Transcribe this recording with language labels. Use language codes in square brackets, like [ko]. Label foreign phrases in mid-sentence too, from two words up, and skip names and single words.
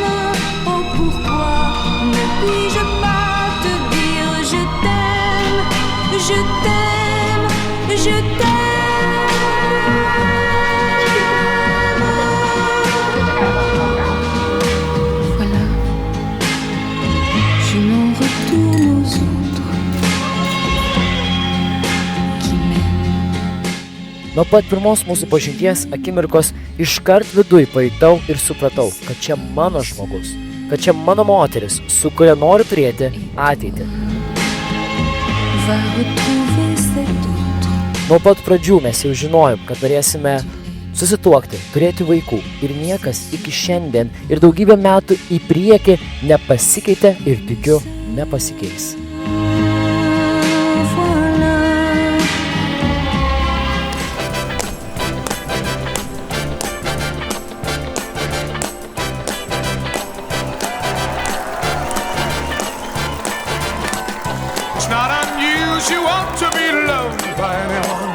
[fr] Oh, pourquoi ne puis-je pas te dire je t'aime, je t'aime, je t'aime. Voilà, je m'en retourne aux autres qui m'aiment. [lt] Nuo pat pirmos mūsų pažinties akimirkos iškart viduj pajutau ir supratau, kad čia mano žmogus, kad čia mano moteris, su kuria noriu turėti ateitį. [fr] Va retrouver cet autre. [lt] Nuo pat pradžių mes jau žinojom, kad norėsime susituokti, turėti vaikų ir niekas iki šiandien ir daugybę metų į priekį nepasikeitė ir tikiu nepasikeis. [fr] Voilà. [en] It's not unusual to be loved by anyone.